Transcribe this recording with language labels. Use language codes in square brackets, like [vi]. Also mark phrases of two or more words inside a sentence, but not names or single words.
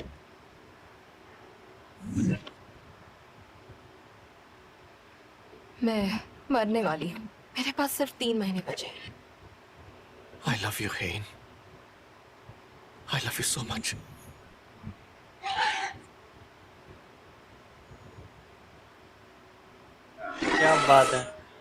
[hi] मैं मरने वाली हूँ, मेरे पास सिर्फ 3 महीने बचे हैं। [en] I love you, Hein. I love you so much. [hi] क्या बात है।